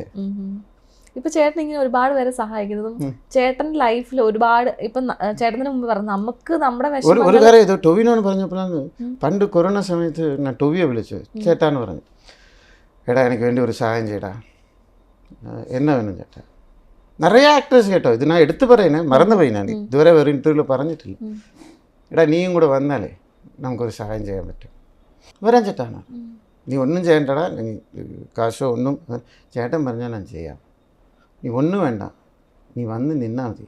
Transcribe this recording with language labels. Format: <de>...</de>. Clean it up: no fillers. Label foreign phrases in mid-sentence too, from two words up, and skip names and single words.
<ml>ഇപ്പൊ ചേട്ടൻ ഇങ്ങനെ ഒരുപാട് പേരെ സഹായിക്കുന്നതും ചേട്ടൻ ലൈഫിൽ ഒരുപാട്, ഇപ്പൊ ചേട്ടന് മുമ്പ് പറഞ്ഞു നമുക്ക് നമ്മുടെ ഒരു കാര്യം ഇത് ടൊവിനോന്ന് പറഞ്ഞപ്പോഴാണ്, പണ്ട് കൊറോണ സമയത്ത് ഞാൻ ടൊവിയെ വിളിച്ചു, ചേട്ടാന്ന് പറഞ്ഞു, എടാ എനിക്ക് വേണ്ടി ഒരു സഹായം ചെയ്യടാ, എന്നാ വേണം ചേട്ടാ.</ml> <ta>நிறைய ஆக்டர்ஸ் கேட்டோம், இது நான் எடுத்து</ta> <ml>പറയുന്നത് മറന്നുപോയി, ഞാൻ ഇതുവരെ വേറെ ഇൻ്റർവ്യൂവിൽ പറഞ്ഞിട്ടില്ല. എടാ നീയും കൂടെ വന്നാലേ നമുക്കൊരു സഹായം ചെയ്യാൻ പറ്റും. വരാൻ ചേട്ടാണ്, നീ ഒന്നും ചെയ്യണ്ടടാ, നീ കാശോ ഒന്നും, ചേട്ടൻ പറഞ്ഞാൽ ഞാൻ ചെയ്യാം, നീ ഒന്നും വേണ്ട, നീ വന്ന് നിന്നാൽ മതി.</ml>